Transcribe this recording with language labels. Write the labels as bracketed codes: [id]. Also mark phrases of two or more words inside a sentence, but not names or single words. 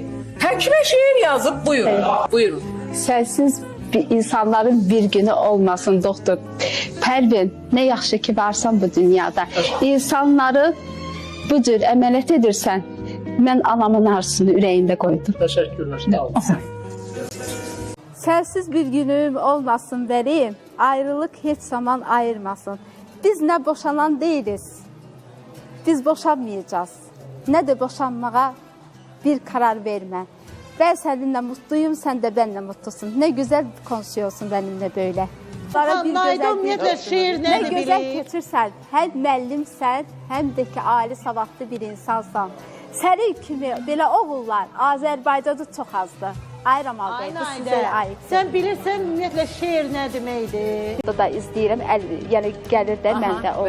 [az] Həkimə şeir yazıb, buyurun. Buyurun. Sənsiz insanların bir günü olmasın doktor. Pərvin, ne yaxşı ki varsan bu dünyada. İnsanları bu cür əməliyyat edirsən. Mən anamın arzusunu ürəyində qoydum. [tr] Teşekkürler. Sağ olun. Sensiz bir günüm olmasın benim, ayrılık hiç zaman ayırmasın. Biz ne boşanan değiliz, biz boşanmayacağız. Ne de boşanmağa bir karar verme. Ben seninle mutluyum, sen de benimle mutlusun. Ne güzel konuşuyorsun benimle böyle. Bana bir [az] ümumiyyətlə şeir ne nədir güzel bilir? keçirsən, hem müəllimsən, hem de ki ali savadlı bir insansan. Sənin kimi belə oğullar Azərbaycanda çox azdır. Ayıramalı, bu sizə aid. Sən bilirsən ümumiyyətlə şeir nə deməkdir? Burada da izləyirəm, yəni gəlir də, məndə olur,